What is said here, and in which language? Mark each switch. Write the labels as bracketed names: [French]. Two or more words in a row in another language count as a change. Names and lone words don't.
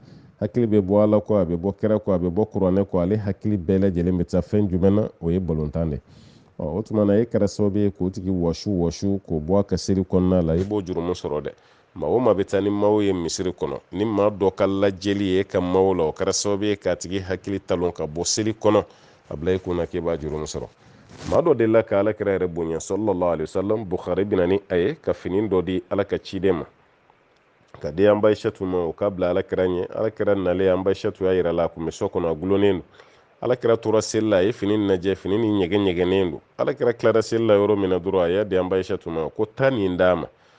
[Bambara] hakili bɛ bɔ ala kɔ a bɛ bɔ kira kɔ a bɛ bɔ kuranɛ kɔ ale hakili bɛɛ lajɛlen bɛ taa fɛn jumɛn na o ye balontan de o tuma na e kɛra sababu ye k'o tigi wɔsu k'o bɔ a ka seli kɔnɔna la i b'o jurumu sɔrɔ dɛ maa o maa bɛ taa ni maillot ye misiri kɔnɔ ni maa dɔ ka lajɛli ye e ka maillot la o kɛra sababu ye k'a tigi hakili talon ka bɔ seli kɔnɔ a bila i kunna k'e b'a jurumu sɔrɔ maa dɔ delila ka alakira yɛrɛ bonya [Arabic] صلى الله عليه وسلم [Bambara] Bukhari bɛ na ni a ye ka fini dɔ di ala ka ciden ma ka di an ba Aishatu ma o k'a bila alakira ɲɛ alakira nalen an ba Aishatu y'a yira la a kun bɛ so kɔnɔ a gulonnen don alakira tora seli la a ye fini lajɛ fini ni ɲɛgɛnnen don alakira tilara seli la yɔrɔ min na dɔrɔn a y'a di an ba Aishatu ma ko taa nin d'a ma